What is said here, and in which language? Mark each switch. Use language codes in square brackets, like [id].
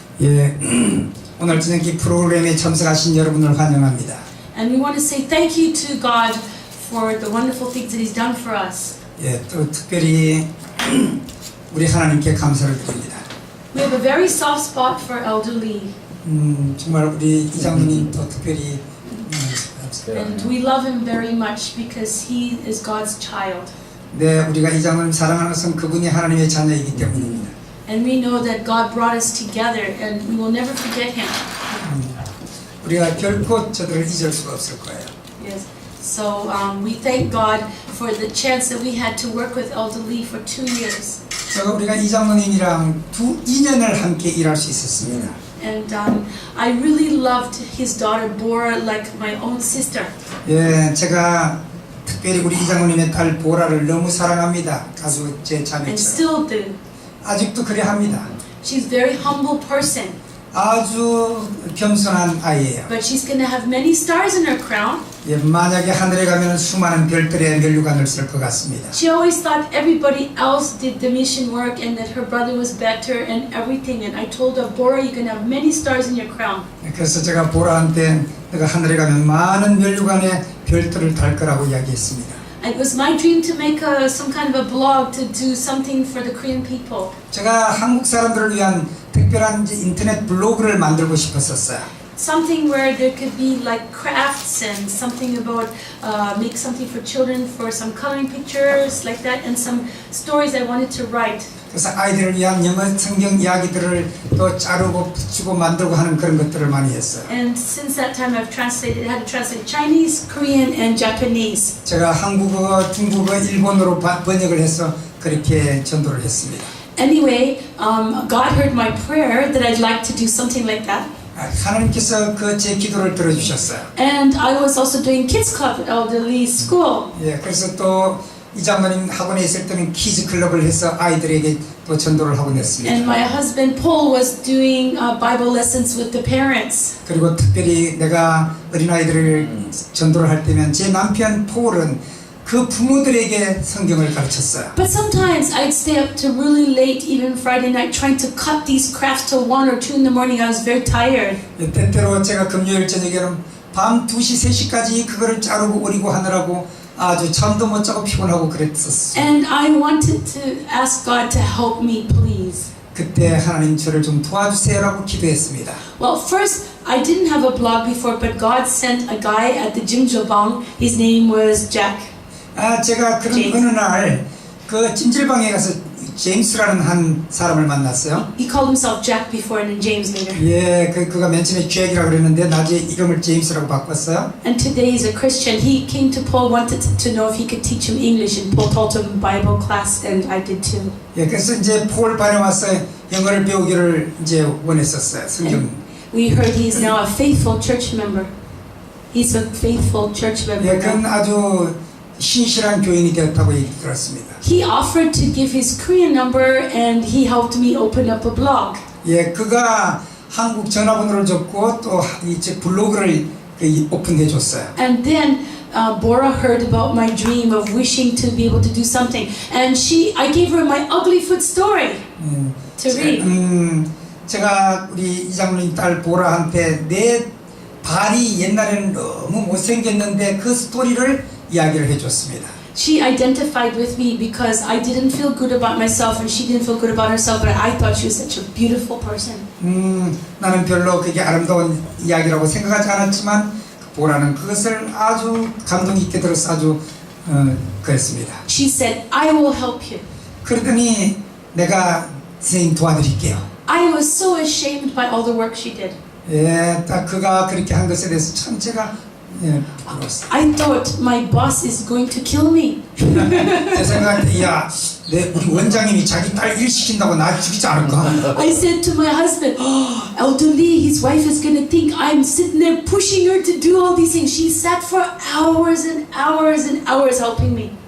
[ko] 예, 오늘 저녁 이 프로그램에 참석하신 여러분을 환영합니다. [en] And we want to say thank you to God for the wonderful things that He's done for us. [ko] 예, 또 특별히 우리 하나님께 감사를 드립니다. [en] We have a very soft spot for Elder Lee. [ko] 정말 우리 이장로님 또 특별히 [en] And we love him very much because he is God's child. [ko] 네, 우리가 이장로님 사랑하는 것은 그분이 하나님의 자녀이기 때문입니다. [en] And we know that God brought us together and we will never forget him. [ko] 우리가 결코 저들을 잊을 수가 없을 거예요. [en] Yes. So we thank God for the chance that we had to work with Elder Lee for 2 years. [ko] 제가 우리가 이 장로님이랑 2년을 함께 일할 수 있었습니다. [en] And I really loved his daughter Bora like my own sister. [ko] 예, 제가 특별히 우리 이 장로님의 딸 보라를 너무 사랑합니다. 아주 제 [en] And [ko] 자매처럼. [en] still do. [ko] 아직도 그래 합니다. [en] She's a very humble person. [ko] 아주 겸손한 아이예요. [en] But she's going to have many stars in her crown. [ko] 예, 만약에 하늘에 가면 수많은 별들의 면류관을 쓸 것 같습니다. [en] She always thought everybody else did the mission work and that her brother was better and everything. And I told her, Bora, you're going to have many stars in your crown. [ko] 그래서 제가 보라한테 내가 하늘에 가면 많은 면류관의 별들을 달 거라고 이야기했습니다. [en] It was my dream to make some kind of a blog to do something for the Korean people. [ko] 제가 한국 사람들을 위한 특별한 인터넷 블로그를 만들고 싶었었어요. [en] Something where there could be like crafts and something about make something for children for some coloring pictures like that and some stories I wanted to write. [ko] 그래서 아이들을 위한 영어 성경 이야기들을 또 자르고 붙이고 만들고 하는 그런 것들을 많이 했어요. [en] And since that time I've translated, had to translate Chinese, Korean and Japanese. [ko] 제가 한국어, 중국어, 일본어로 번역을 해서 그렇게 전도를 했습니다. [en] Anyway, God heard my prayer that I'd like to do something like that. [ko] 하나님께서 그 제 기도를 들어주셨어요. [en] And I was also doing kids club at Elder Lee's school. [ko] 예, 그래서 또 이 장로님 학원에 있을 때는 키즈 클럽을 해서 아이들에게 또 전도를 하고 냈습니다. [en] And my husband Paul was doing Bible lessons with the parents. [ko] 그리고 특별히 내가 어린아이들을 전도를 할 때면 제 남편 폴은 그 부모들에게 성경을 가르쳤어요. [en] But sometimes I'd stay up to really late, even Friday night, trying to cut these crafts till 1 or 2 in the morning. I was very tired. [ko] 때때로 제가 금요일 저녁에는 밤 2시, 3시까지 그거를 자르고 오리고 하느라고 아주 잠도 못 자고 피곤하고 그랬었어요. [en] And I wanted to ask God to help me, please. [ko] 그때 하나님 저를 좀 도와주세요라고 기도했습니다. [en] Well, first, I didn't have a blog before, but God sent a guy at the Jingjiabang. His name was Jack. [ko] 제가 그런 제임스. 어느 날 그 찜질방에 가서 제임스라는 한 사람을 만났어요. [en] He called himself Jack before and then James later. [ko] 예, 그가 맨 처음에 잭이라고 그랬는데 나중에 이름을 제임스라고 바꿨어요. [en] And today he's a Christian. He came to Paul, wanted to know if he could teach him English, and Paul taught him Bible class, and I did too. [ko] 예, 그래서 이제 폴 반에 와서 영어를 배우기를 이제 원했었어요. 성경. [en] We heard he's now a faithful church member. He's a faithful church member. [ko] 예, 그건 아주 신실한 교인이 되었다고 얘기 들었습니다. [en] He offered to give his Korean number, and he helped me open up a blog. [ko] 예, 그가 한국 전화번호를 줬고 또 이제 블로그를 오픈해 줬어요. [en] And then Bora heard about my dream of wishing to be able to do something, and I gave her my ugly foot story to read. [ko] 제가 우리 이장로님 딸 보라한테 내 발이 옛날에는 너무 못생겼는데 그 스토리를 이야기를 해줬습니다. [en] She identified with me because I didn't feel good about myself and she didn't feel good about herself, but I thought she was such a beautiful person. [ko] 나는 별로 그게 아름다운 이야기라고 생각하지 않았지만 보라는 그것을 아주 감동 있게 들어서 아주 그랬습니다. [en] She said, I will help you. [ko] 그러더니 내가 선생님 도와드릴게요. [en] I was so ashamed by all the work she did. [ko] 예, 딱 그가 그렇게 한 것에 대해서 참 제가 부러웠어요. [en] I thought my boss is going to kill me. [ko] 제 생각에 야, 우리 원장님이 자기 딸 일 시킨다고 나 죽이지 않을까? [en] I said to my husband, oh, Elder Lee, his wife is going to think I'm sitting there pushing her to do all these things. She sat for hours and hours and hours helping me.